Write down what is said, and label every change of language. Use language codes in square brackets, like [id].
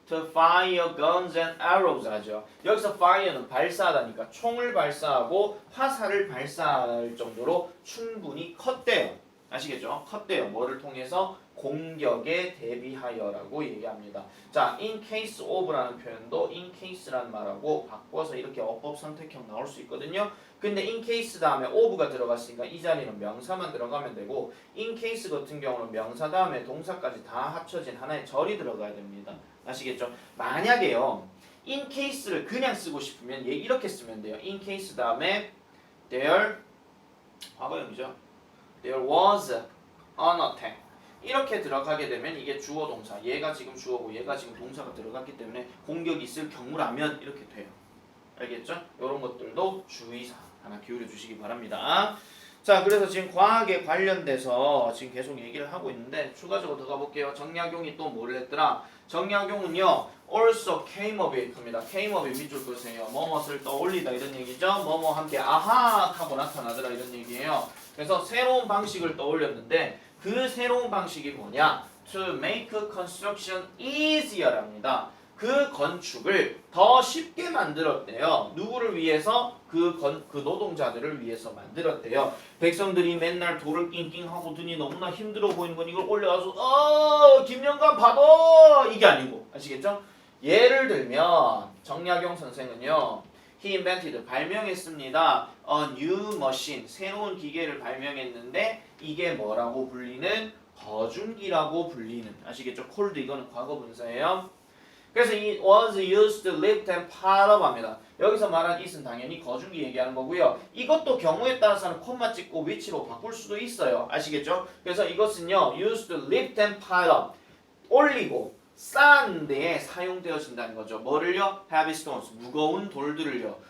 [en] to fire guns and arrows [ko] 하죠. 여기서 fire는 발사하다니까 총을 발사하고 화살을 발사할 정도로 충분히 컸대요. 아시겠죠? 컸대요. 뭐를 통해서? 공격에 대비하여라고 얘기합니다. 자, in case of라는 표현도 in case라는 말하고 바꿔서 이렇게 어법 선택형 나올 수 있거든요. 근데 in case 다음에 of가 들어갔으니까 이 자리는 명사만 들어가면 되고, in case 같은 경우는 명사 다음에 동사까지 다 합쳐진 하나의 절이 들어가야 됩니다. 아시겠죠? 만약에요, in case를 그냥 쓰고 싶으면 얘 이렇게 쓰면 돼요. in case 다음에 there, 과거형이죠. [en] There was an attack. [ko] 이렇게 들어가게 되면 이게 주어 동사, 얘가 지금 주어고 얘가 지금 동사가 들어갔기 때문에 공격이 있을 경우라면 이렇게 돼요. 알겠죠? 이런 것들도 주의사 하나 기울여 주시기 바랍니다. 자, 그래서 지금 과학에 관련돼서 지금 계속 얘기를 하고 있는데 추가적으로 들어가 볼게요. 정약용이 또 뭐를 했더라? 정약용은요, [en] also came of it [ko] 입니다. [en] came of it [ko] 밑줄 그으세요. 뭐뭇을 떠올리다 이런 얘기죠. 뭐뭐 함께 아하 하고 나타나더라 이런 얘기예요. 그래서 새로운 방식을 떠올렸는데 그 새로운 방식이 뭐냐? [en] To make construction easier [ko] 랍니다. 그 건축을 더 쉽게 만들었대요. 누구를 위해서? 그 노동자들을 위해서 만들었대요. 백성들이 맨날 돌을 낑낑하고 드니 너무나 힘들어 보이는 건 이걸 올려가서 김영관 받아! 이게 아니고 아시겠죠? 예를 들면 정약용 선생은요. [en] He invented, [ko] 발명했습니다. [en] A new machine, [ko] 새로운 기계를 발명했는데 이게 뭐라고 불리는? 거중기라고 불리는, 아시겠죠? cold 이거는 과거 분사예요. 그래서 [en] it was used to lift and pile up [ko] 합니다. 여기서 말한 it은 당연히 거중기 얘기하는 거고요. 이것도 경우에 따라서는 콤마 찍고 위치로 바꿀 수도 있어요. 아시겠죠? 그래서 이것은요, [en] used to lift and pile up, [ko] 올리고 쌓는 데에 사용되어진다는 거죠. 뭐를요? [en] heavy stones, [ko] 무거운 돌들을요.